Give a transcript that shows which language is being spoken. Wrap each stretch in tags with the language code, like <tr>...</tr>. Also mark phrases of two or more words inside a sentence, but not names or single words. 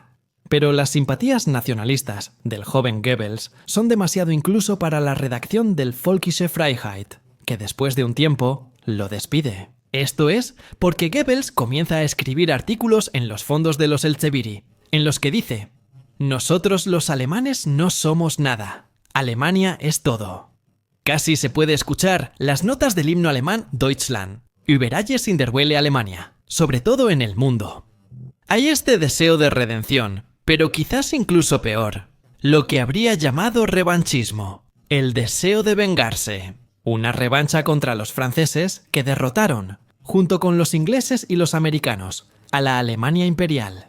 <es>Pero las simpatías nacionalistas del joven Goebbels son demasiado incluso para la redacción del Völkische Freiheit, que después de un tiempo lo despide. Esto es porque Goebbels comienza a escribir artículos en los fondos de los Elzeviri, en los que dice: «Nosotros los alemanes no somos nada. Alemania es todo». Casi se puede escuchar las notas del himno alemán</es> <de>Deutschland, über alles in der Welle</de> <es>Alemania, sobre todo en el mundo. Hay este deseo de redención, pero quizás incluso peor, lo que habría llamado revanchismo, el deseo de vengarse. Una revancha contra los franceses que derrotaron, junto con los ingleses y los americanos, a la Alemania imperial.</es>